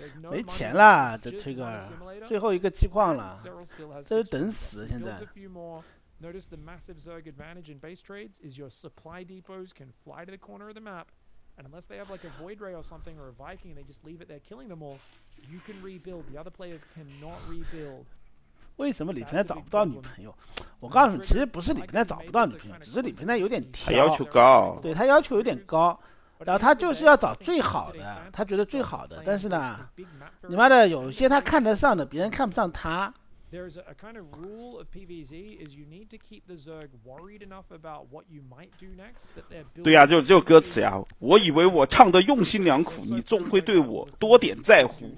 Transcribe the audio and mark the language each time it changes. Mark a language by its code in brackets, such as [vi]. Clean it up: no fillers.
[zh] 没钱了，这个最后一个气矿了，这是等死现在。 [en] Notice the massive Zerg advantage in base trades is your supply depots can fly to the corner of the map, and unless they have like a Void Ray or something or a Viking and they just leave it there killing them all, you can rebuild. The other players cannot rebuild. [zh] 为什么李平台找不到女朋友？我告诉你，其实不是李平台找不到女朋友，只是李平台有点挑，他要求高，对他要求有点高，然后他就是要找最好的，他觉得最好的，但是呢，你妈的有些他看得上的，别人看不上他。 [en] There's a kind of rule of PvZ is you need to keep the Zerg worried enough about what you might do next that they're building. [zh] 对呀，就歌词呀。我以为我唱的用心良苦，你总会对我多点在乎。